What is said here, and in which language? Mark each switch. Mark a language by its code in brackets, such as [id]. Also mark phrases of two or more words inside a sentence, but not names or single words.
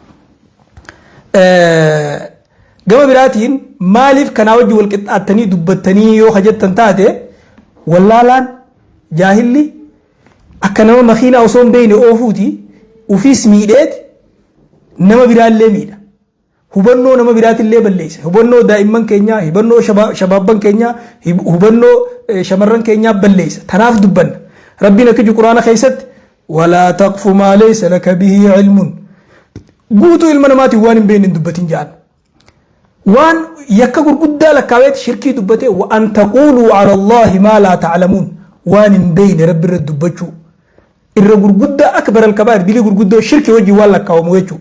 [om] Gama biraatiin maaliif kanaa wajji wal qixxaattanii dubbattanii yoo hajjattan taate wallaalaan jaahilli akka nama makiinaa osoo hin beekne oofuuti ufiis miidheeti nama biraallee miidha. Hubannoo nama biraatillee balleessa. Hubannoo daa'imman keenyaa, hubannoo shabaabban keenyaa, hubannoo shamarran keenyaa balleessa. Tanaaf dubbanna. Rabbiin akka Quraana keessatti [ar] ولا تقف ما ليس لك به علم. [om] Guutuu ilma namaatiin waan hin beekne hin dubbatin jedhan. Waan yakka gurguddaa lakkaaweeti shirkii dubbate [ar] وأن تقولوا على الله ما لا تعلمون [om] waan hin beekne rabbi irratti dubbachuu. Irra gurguddaa [ar] أكبر الكبائر [om] dilii gurguddoo shirkii wajjin waan lakkaawamu jechuudha.